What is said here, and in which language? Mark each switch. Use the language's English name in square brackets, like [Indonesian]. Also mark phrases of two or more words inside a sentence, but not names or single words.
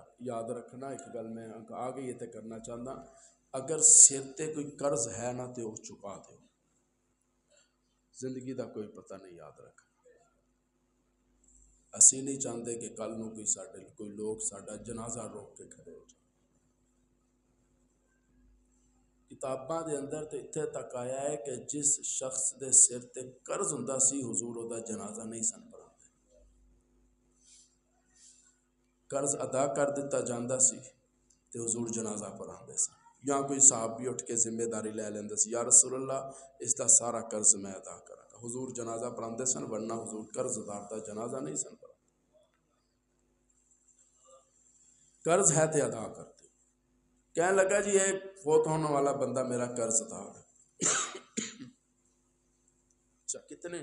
[Punjabi] یاد رکھنا ایک گل میں آگے یہ تے کرنا چاہتا، اگر سر تے کوئی قرض ہے نا تے وہ چکا دے، زندگی دا کوئی پتہ نہیں، یاد رکھنا۔ اسی نہیں چاہتے کہ کل نو کوئی لوگ ساڈا جنازہ روک کے کھڑے ہو جائے۔ کتاباں دے اندر تے اتھے تک آیا ہے کہ جس شخص دے سر تے قرض ہوندا سی حضور او دا جنازہ نہیں سن پڑھاندے، قرض ادا کر دیتا جاندا سی تے حضور جنازہ پڑھاندے سن، یا کوئی صحابی اٹھ کے ذمہ داری لے لیندے سی، یا رسول اللہ اس دا سارا قرض میں ادا کراں گا، حضور جنازہ پڑھاندے سن، ورنہ حضور قرض دار دا جنازہ نہیں سن پڑھاندے۔ قرض ہے تے ادا کرتے، کہنے لگا جی ایک فوت ہونے والا بندہ میرا قرض دار ہے، اچھا کتنے؟